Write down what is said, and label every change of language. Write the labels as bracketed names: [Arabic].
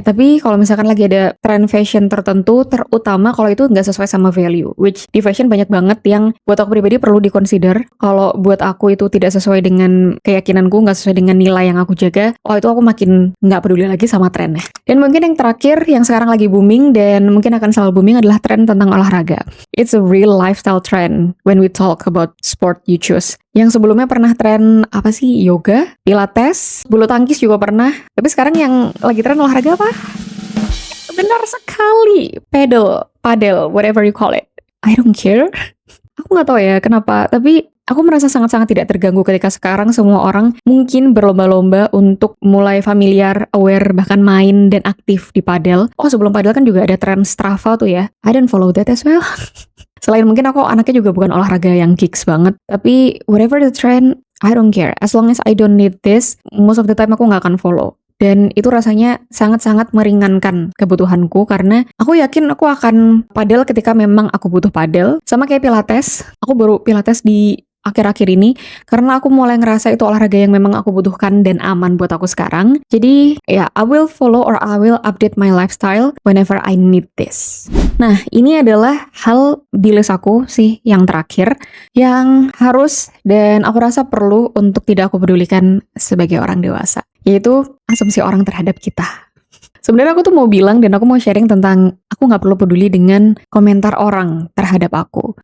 [Indonesian] Tapi kalau misalkan lagi ada tren fashion tertentu, terutama kalau itu nggak sesuai sama value, which di fashion banyak banget yang buat aku pribadi perlu dikonsider. Kalau buat aku itu tidak sesuai dengan keyakinanku, nggak sesuai dengan nilai yang aku jaga, itu aku makin nggak peduli lagi sama trennya. Dan mungkin yang terakhir, yang sekarang lagi booming dan mungkin akan selalu booming adalah tren tentang olahraga. [English] It's a real lifestyle trend when we talk about sport you choose. [Indonesian] Yang sebelumnya pernah tren apa sih? Yoga, pilates, bulu tangkis juga pernah. Tapi sekarang yang lagi tren olahraga apa? Benar sekali, padel, [English] whatever you call it. I don't care. [Indonesian] Aku nggak tahu ya kenapa, tapi aku merasa sangat-sangat tidak terganggu ketika sekarang semua orang mungkin berlomba-lomba untuk mulai familiar, aware, bahkan main dan aktif di padel. Oh, sebelum padel kan juga ada tren Strava tuh ya. [English] I don't follow that as well. [Indonesian] Selain mungkin aku anaknya juga bukan olahraga yang geeks banget, tapi [English] whatever the trend, I don't care. As long as I don't need this, most of the time [Indonesian] aku nggak akan follow. Dan itu rasanya sangat-sangat meringankan kebutuhanku, karena aku yakin aku akan padel ketika memang aku butuh padel. Sama kayak pilates, aku baru pilates di akhir-akhir ini karena aku mulai ngerasa itu olahraga yang memang aku butuhkan dan aman buat aku sekarang. Jadi ya, [English] I will follow or I will update my lifestyle whenever I need this. [Indonesian] Nah, ini adalah hal di list aku sih yang terakhir yang harus dan aku rasa perlu untuk tidak aku pedulikan sebagai orang dewasa, yaitu asumsi orang terhadap kita. Sebenarnya aku tuh mau bilang dan aku mau sharing tentang aku nggak perlu peduli dengan komentar orang terhadap aku.